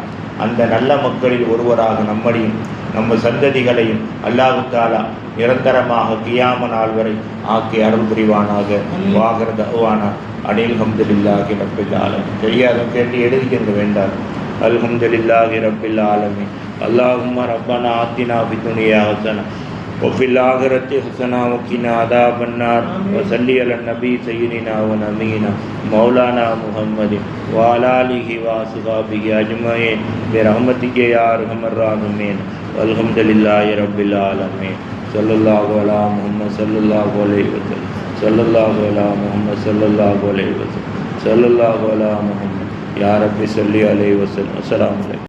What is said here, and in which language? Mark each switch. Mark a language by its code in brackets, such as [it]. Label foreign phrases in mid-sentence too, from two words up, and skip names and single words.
[ta] அந்த நல்ல மக்களில் ஒருவராக நம்மையும் நம்ம சந்ததிகளையும் [ar] الله تعالى [ta] நிரந்தரமாக கியாம நாள் வரை ஆக்கி அருள் புரிவானாக. [ar] وآخر دعوانا أن الحمد لله رب العالمين. [ta] தெரியாத கேட்டு எழுதிக்க வேண்டாம். [ar] الحمد لله رب العالمين. اللهم ربنا آتنا في الدنيا حسنة وفي الآخرة حسنة وقنا عذاب النار وصلي على النبي سيدنا ونبينا مولانا محمد وعلى آله وصحبه أجمعين برحمتك يا أرحم الراحمين والحمد لله رب العالمين. صلى الله على محمد صلى الله عليه وسلم. صلى الله على محمد صلى الله عليه وسلم. صلى الله على محمد. يا ربي صل عليه وسلم. السلام عليكم.